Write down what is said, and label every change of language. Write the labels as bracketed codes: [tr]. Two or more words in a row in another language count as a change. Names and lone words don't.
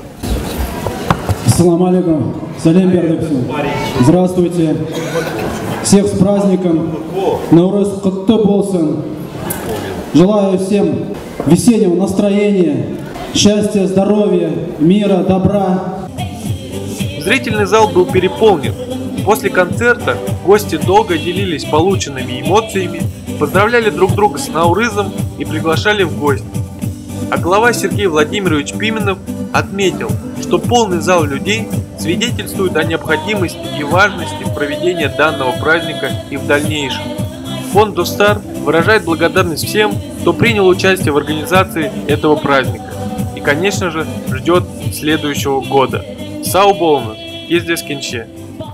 [ar] السلام عليكم. [kk] Салям бердік. [ru] Здравствуйте. Всех с праздником. [kk] Наурыз құтты болсын. [ru] Желаю всем весеннего настроения, счастья, здоровья, мира, добра. Зрительный зал был переполнен. После концерта гости долго делились полученными эмоциями, поздравляли друг друга с Наурызом и приглашали в гости. А глава Сергей Владимирович Пименов отметил, что полный зал людей свидетельствует о необходимости и важности проведения данного праздника и в дальнейшем. Фонд Достар выражает благодарность всем, кто принял участие в организации этого праздника и, конечно же, ждет следующего года. [kk] Сау болыңыз, кездескенше.